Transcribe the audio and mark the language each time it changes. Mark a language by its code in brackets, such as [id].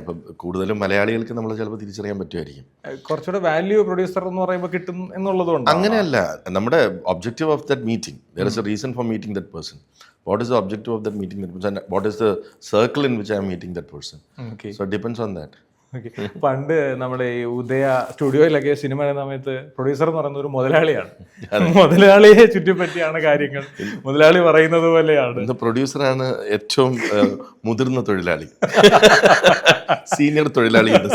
[ml] ഇപ്പം കൂടുതലും മലയാളികൾക്ക് നമ്മൾ ചിലപ്പോൾ തിരിച്ചറിയാൻ പറ്റുമായിരിക്കും. കുറച്ചുകൂടെ വാല്യൂ പ്രൊഡ്യൂസർ എന്ന് പറയുമ്പോൾ കിട്ടും എന്നുള്ളതുകൊണ്ട്. അങ്ങനെയല്ല, നമ്മുടെ objective of that meeting, [en] there is a reason for meeting that person. What is the objective of that meeting that person? What is the circle in which I am meeting that person? Okay. So it depends on that. [ml] പണ്ട് നമ്മുടെ ഈ ഉദയ സ്റ്റുഡിയോയിലൊക്കെ cinema ചെയ്യുന്ന സമയത്ത് producer എന്ന് പറയുന്ന ഒരു മുതലാളിയാണ്. മുതലാളിയെ ചുറ്റിപ്പറ്റിയാണ് കാര്യങ്ങൾ, മുതലാളി പറയുന്നത് പോലെയാണ്. പ്രൊഡ്യൂസറാണ് ഏറ്റവും മുതിർന്ന തൊഴിലാളി, സീനിയർ തൊഴിലാളി.